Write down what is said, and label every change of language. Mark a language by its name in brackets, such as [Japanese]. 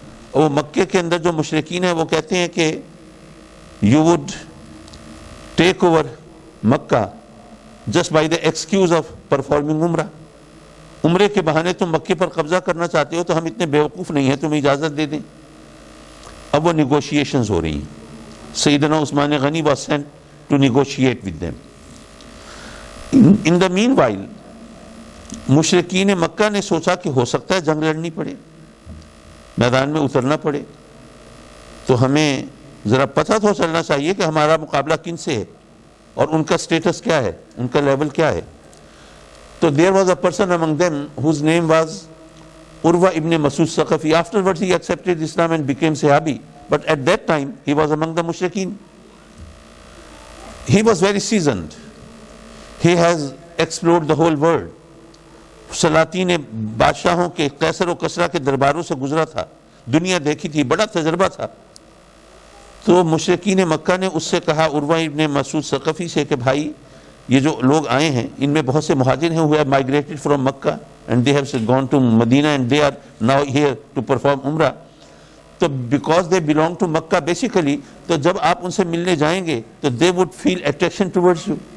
[Urdu] اور وہ مکے کے اندر جو مشرکین ہیں وہ کہتے ہیں کہ [English] you would take over Makkah just by the excuse of performing [Urdu] عمرہ. عمرے کے بہانے تم مکے پر قبضہ کرنا چاہتے ہو، تو ہم اتنے بیوقوف نہیں ہیں، تم اجازت دے دیں. اب وہ نیگوشیشنز ہو رہی ہیں. [English] Sayyidina Usman Ghani was sent to negotiate with them. In the meanwhile [Urdu] مشرکین مکہ نے سوچا کہ ہو سکتا ہے جنگ لڑنی پڑے، میدان میں اترنا پڑے، تو ہمیں ذرا پتہ تو چلنا چاہیے کہ ہمارا مقابلہ کن سے ہے اور ان کا سٹیٹس کیا ہے، ان کا لیول کیا ہے. [English] تو there was a person among them whose name was Urwa ibn Masud Saqafi. Afterwards he accepted Islam and became Sahabi, but at that time he was among the mushrikeen. He was very seasoned. He has explored the whole world. [Urdu] سلاطین بادشاہوں کے، قیصر و کسریٰ کے درباروں سے گزرا تھا، دنیا دیکھی تھی، بڑا تجربہ تھا. تو مشرکین مکہ نے اس سے کہا، عروہ ابن مسعود ثقفی سے، کہ بھائی یہ جو لوگ آئے ہیں ان میں بہت سے مہاجر ہیں [English] who have migrated from Makkah and they have gone to Medina and they are now here to perform Umrah. تو because they belong to Makkah basically، [Urdu] تو جب آپ ان سے ملنے جائیں گے تو [English] they would feel attraction towards you.